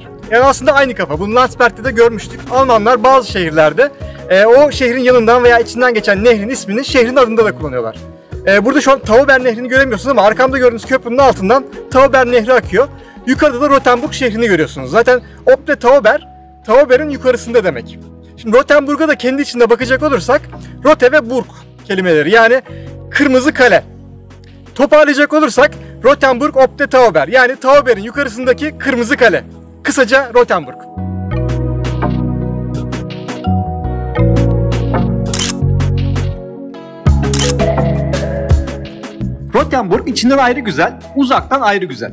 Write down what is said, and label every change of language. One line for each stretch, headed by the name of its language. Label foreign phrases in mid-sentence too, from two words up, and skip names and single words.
Turkish: Yani aslında aynı kafa. Bunu Landsberg'de de görmüştük. Almanlar bazı şehirlerde o şehrin yanından veya içinden geçen nehrin ismini şehrin adında da kullanıyorlar. Burada şu an Tauber Nehri'ni göremiyorsunuz ama arkamda gördüğünüz köprünün altından Tauber Nehri akıyor. Yukarıda da Rothenburg şehrini görüyorsunuz. Zaten
German: ob der Tauber,
Turkish: Tauber'in yukarısında demek. Şimdi Rothenburg'a da kendi içinde bakacak olursak Rote ve Burg kelimeleri, yani kırmızı kale. Toparlayacak olursak Rothenburg ob der Tauber, yani Tauber'in yukarısındaki kırmızı kale. Kısaca Rothenburg. Rothenburg içinden ayrı güzel, uzaktan ayrı güzel.